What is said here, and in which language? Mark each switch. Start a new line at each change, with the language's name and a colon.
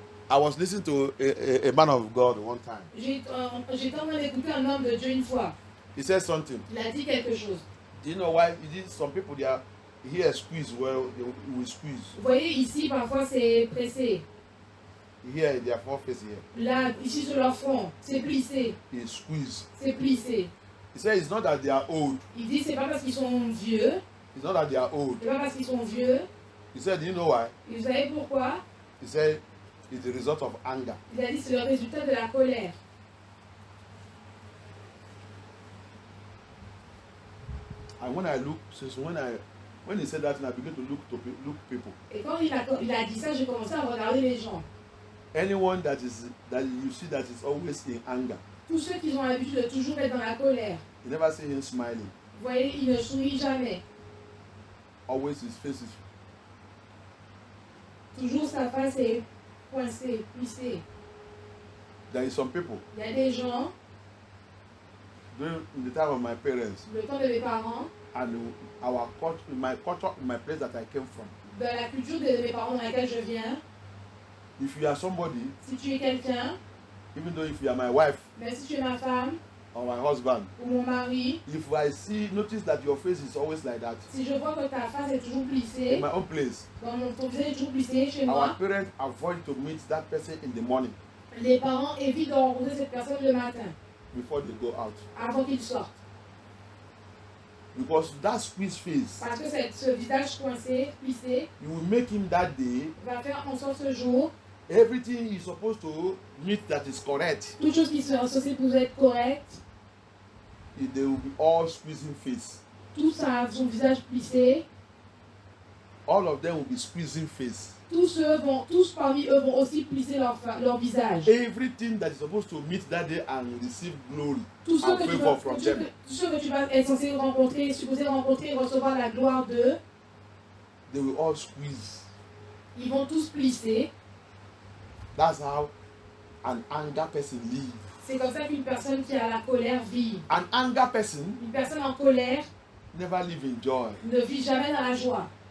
English: I was listening to a man of God one time.
French: J'étais en train d'écouter un homme de Dieu une fois.
English: He said something.
French: Il a dit quelque chose.
English: Do you know why? Some people, they are here squeeze, well, they will squeeze.
French: Vous voyez ici, parfois c'est pressé.
English: Here, their foreface here.
French: Là, ici sur leur front, c'est plissé.
English: They squeeze.
French: C'est plissé.
English: He said it's not that they are old.
French: Il dit c'est pas parce qu'ils sont vieux.
English: It's not that they are old.
French: C'est pas parce qu'ils sont vieux.
English: He said, do you know why?
French: Et vous savez pourquoi?
English: He said it's the result of anger.
French: Il a dit c'est le résultat de la colère.
English: And when I look, since when he said that, I began to look people.
French: Et quand il a dit ça, j'ai commencé à regarder les gens.
English: Anyone that you see that is always in anger,
French: Tous ceux qui ont l'habitude de toujours être dans la colère.
English: you never see him smiling.
French: Vous voyez, il ne sourit jamais.
English: Always his face is.
French: Toujours sa face est coincée, plissée.
English: There is some people.
French: Il y a des gens,
English: During the time of my parents
French: le temps de mes parents,
English: and our culture, my place that I came from.
French: de la culture de mes parents dans laquelle je viens,
English: If you are somebody,
French: si tu es quelqu'un,
English: even though if you are my wife
French: même si tu es ma femme
English: or my husband,
French: ou mon mari,
English: if I notice that your face is always like that,
French: si je vois que ta face est toujours plissée,
English: in my own place,
French: ton visage est toujours plissé chez
English: our
French: moi,
English: parents avoid to meet that person in the morning
French: les parents évitent de rencontrer cette personne le matin,
English: before they go out.
French: avant qu'ils sortent.
English: Because that squeeze face,
French: Parce que ce visage coincé, plissé,
English: you will make him that day,
French: va faire en sorte ce jour,
English: everything he's supposed to meet that is correct,
French: toutes choses qui sont associées pour être correctes,
English: they will be all squeezing face. tout ça, son visage plissé, all of them will be squeezing face.
French: Tous parmi eux vont aussi plisser leur visage.
English: Everything that is supposed to meet that day and receive glory
French: Tous ceux
English: and
French: que
English: favor from them,
French: tu vas être censé rencontrer, supposé rencontrer et recevoir la gloire d'eux,
English: they will all squeeze.
French: ils vont tous plisser.
English: That's how an anger person lives.
French: C'est comme ça qu'une personne qui a la colère vit.
English: An anger person
French: Une personne en colère
English: never live in joy.
French: ne vit jamais dans la joie.